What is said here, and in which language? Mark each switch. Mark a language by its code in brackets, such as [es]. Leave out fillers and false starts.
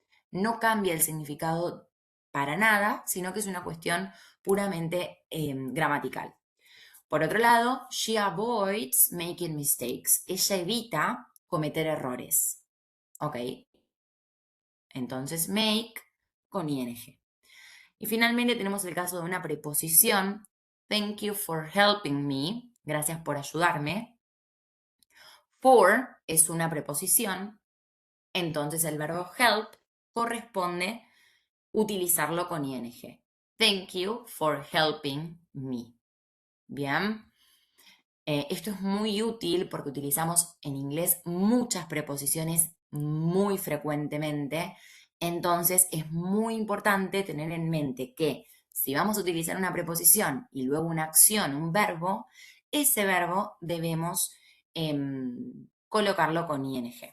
[es] No cambia el significado para nada, sino que es una cuestión puramente gramatical. Por otro lado, [en] she avoids making mistakes. [es] Ella evita cometer errores. ¿Ok? Entonces, make con ing. Y finalmente tenemos el caso de una preposición. [en] Thank you for helping me. [es] Gracias por ayudarme. For es una preposición. Entonces el verbo help corresponde utilizarlo con ing. [en] Thank you for helping me. [es] Bien. Esto es muy útil porque utilizamos en inglés muchas preposiciones muy frecuentemente. Entonces es muy importante tener en mente que si vamos a utilizar una preposición y luego una acción, un verbo, ese verbo debemos colocarlo con ing.